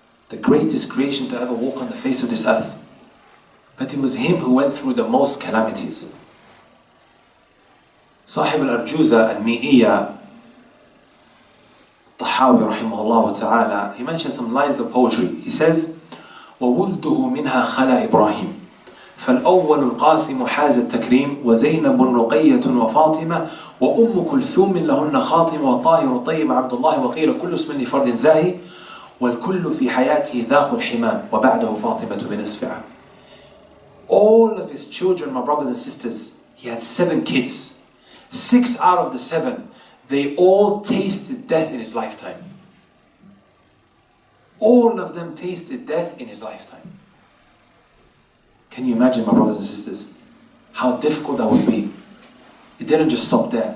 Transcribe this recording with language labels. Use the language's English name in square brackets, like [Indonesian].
[English] The greatest creation to ever walk on the face of this earth. But it was him who went through the most calamities. Sahib al-Arjuza al-Mi'iyya, Tahawi rahimahullah ta'ala, he mentions some lines of poetry. He says, [Arabic] وَوُلْدُهُ مِنْهَا خَلَى إِبْرَاهِيم فالأول القاسم حاز التكريم وزينب رقية وفاطمة وأم كلثوم لهن خاطمة وطاهر طيب عبد الله وقيل كل اسم لفرد زاهي والكل في حياته ذاخ الحمام وبعده فاطمة بنصفها. [English] All of his children, my brothers and sisters, he had 7 kids. 6 out of the 7, they all tasted death in his lifetime. All of them tasted death in his lifetime. Can you imagine, my brothers and sisters, how difficult that would be? It didn't just stop there.